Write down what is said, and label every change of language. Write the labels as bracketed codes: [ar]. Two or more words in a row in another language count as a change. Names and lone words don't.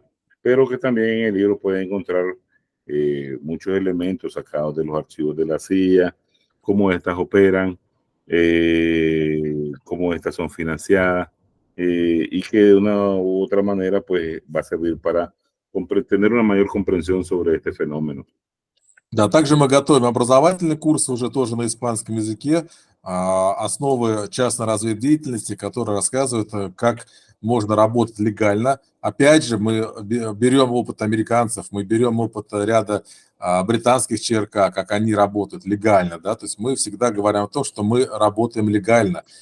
[es] Pero que también en el libro pueden encontrar muchos elementos sacados de los archivos de la CIA, cómo estas operan, cómo estas son financiadas, y que de una u otra manera pues va a servir para tener una mayor comprensión sobre este fenómeno. [ru] Да, также мы готовим образовательный курс уже тоже на испанском языке, основы частной разведдеятельности, которые рассказывают, как можно работать легально. Опять же, мы берем опыт американцев, мы берем опыт ряда британских ЧРК, как они работают легально, да, то есть мы всегда говорим о том, что мы работаем легально.